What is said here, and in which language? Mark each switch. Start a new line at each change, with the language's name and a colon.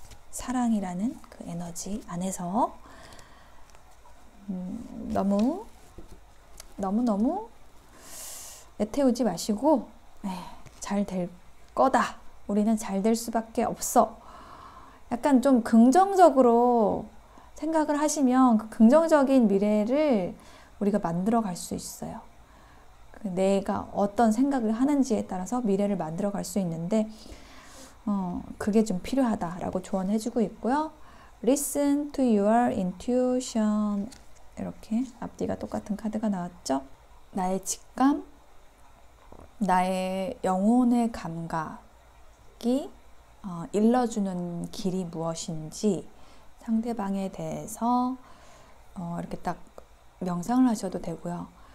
Korean: 사랑이라는 그 에너지 안에서 너무 애태우지 마시고, 잘 될 거다, 우리는 잘 될 수밖에 없어, 약간 좀 긍정적으로 생각을 하시면 그 긍정적인 미래를 우리가 만들어 갈 수 있어요. 내가 어떤 생각을 하는지에 따라서 미래를 만들어 갈 수 있는데, 그게 좀 필요하다라고 조언해주고 있고요.
English: Listen to your intuition.
Korean: 이렇게 앞뒤가 똑같은 카드가 나왔죠. 나의 직감, 나의 영혼의 감각이 일러주는 길이 무엇인지 상대방에 대해서 이렇게 딱 명상을 하셔도 되고요.